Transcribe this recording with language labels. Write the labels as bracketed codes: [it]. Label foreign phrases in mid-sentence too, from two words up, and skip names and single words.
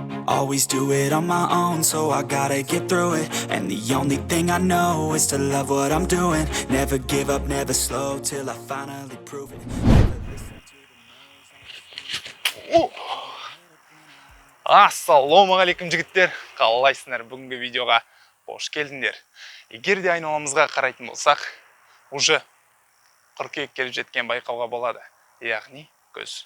[en] Always do it on my own, so I gotta get through it. And the only thing I know is to love what I'm doing. Never give up, never slow, till I finally prove it. [kk] Ассалаумағалейкум жігіттер, қалайсыңдар? Бүгінгі видеоға қош келдіңдер. Егер де айналамызға қарайтын болсақ, уже қыркүйек келіп жеткен байқауға болады, яғни көз.